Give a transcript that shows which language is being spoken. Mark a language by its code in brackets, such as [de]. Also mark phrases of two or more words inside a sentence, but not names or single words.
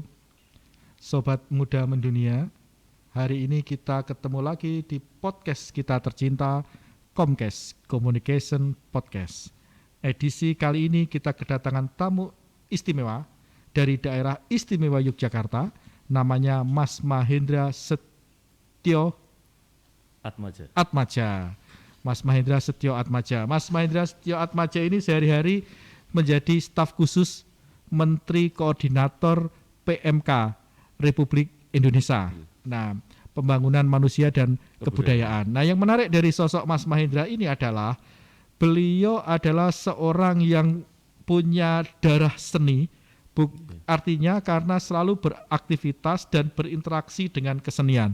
[id] Sobat Muda Mendunia, hari ini kita ketemu lagi di podcast kita tercinta, Comcast Communication Podcast. Edisi kali ini kita kedatangan tamu istimewa dari daerah istimewa Yogyakarta, namanya Mas Mahendra Setio Atmaja. Mas Mahendra Setio Atmaja. Mas Mahendra Setio Atmaja ini sehari-hari menjadi staf khusus Menteri Koordinator PMK Republik Indonesia. Nah, pembangunan manusia dan kebudayaan. Nah, yang menarik dari sosok Mas Mahendra ini adalah beliau adalah seorang yang punya darah seni, artinya karena selalu beraktivitas dan berinteraksi dengan kesenian.